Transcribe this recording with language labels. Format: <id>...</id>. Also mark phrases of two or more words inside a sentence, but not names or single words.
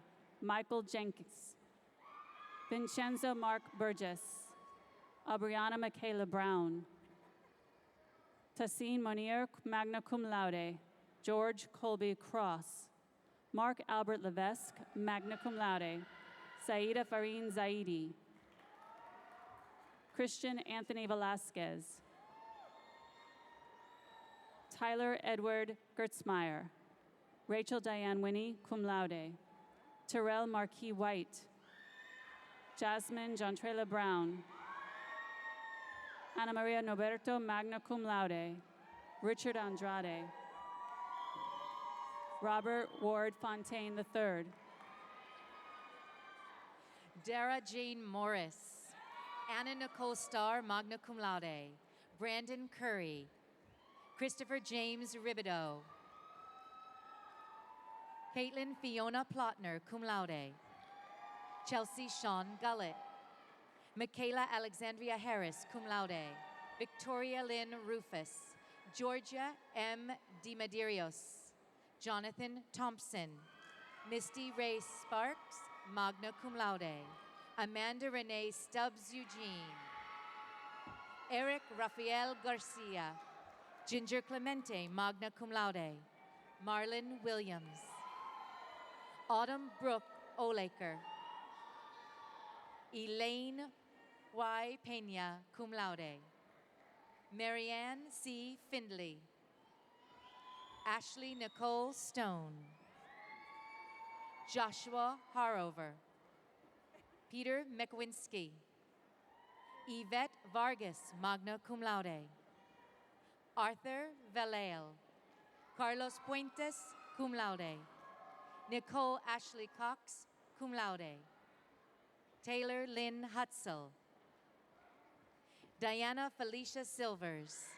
<en>Michael Jenkins. Vincenzo Mark Burgess. Aubriana Michaela Brown. Tassine Monier,</en> <la>magna cum laude.</la> <en>George Colby Cross. Mark Albert Levesque,</en> <la>magna cum laude.</la> <en>Saida Farine Zaidi. Christian Anthony Velasquez. Tyler Edward Gertzmeyer. Rachel Diane Winnie,</en> <la>cum laude.</la> <en>Terrell Marquis White. Jasmine Jontrela Brown. Ana Maria Noberto,</en> <la>magna cum laude.</la> <en>Richard Andrade. Robert Ward Fontaine III. Dara Jane Morris. Anna Nicole Starr,</en> <la>magna cum laude.</la> <en>Brandon Curry. Christopher James Ribideau. Caitlin Fiona Plotner,</en> <la>cum laude.</la> <en>Chelsea Sean Gullett. Michaela Alexandria Harris,</en> <la>cum laude.</la> <en>Victoria Lynn Rufus. Georgia M. DiMedeiros. Jonathan Thompson. Misty Ray Sparks,</en> <la>magna cum laude.</la> <en>Amanda Renee Stubbs Eugene. Eric Rafael Garcia. Ginger Clemente,</en> <la>magna cum laude.</la> <en>Marlon Williams. Autumn Brooke Olaker. Elaine Y. Pena,</en> <la>cum laude.</la> <en>Marianne C. Findley. Ashley Nicole Stone. Joshua Harover. Peter Mekwinski. Yvette Vargas,</en> <la>magna cum laude.</la> <en>Arthur Vallejo. Carlos Puentes,</en> <la>cum laude.</la> <en>Nicole Ashley Cox,</en> <la>cum laude.</la> <en>Taylor Lynn Hutzel. Diana Felicia Silvers.</en>